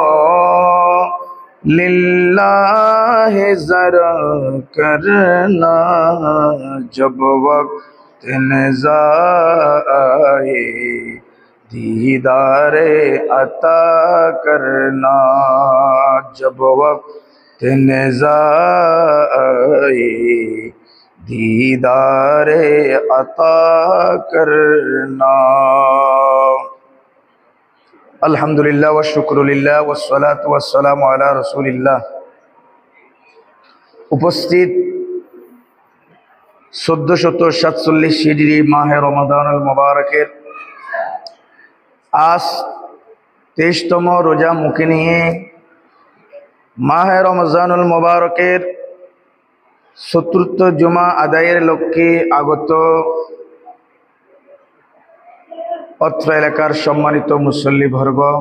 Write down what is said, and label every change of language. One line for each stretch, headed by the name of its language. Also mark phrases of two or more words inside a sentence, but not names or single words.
Urdu: للہ ذرا کرنا، جب وقت نزاع آئے دیدار عطا کرنا، جب وقت نزاع آئے دیدار عطا کرنا۔
Arabic: الحمدللہ والشکر للہ والصلاة والسلام علی رسول اللہ۔
Bangla: উপস্থিত 1447 হিজরি মাহে রমাদানুল মুবারকের আজ 23তম রোজা মুখে নিয়ে মাহে রমজানুল মুবারকের চতুর্থ জুমা আদায়ের লক্ষ্যে আগত অত্র এলাকার সম্মানিত মুসল্লিবর্গ,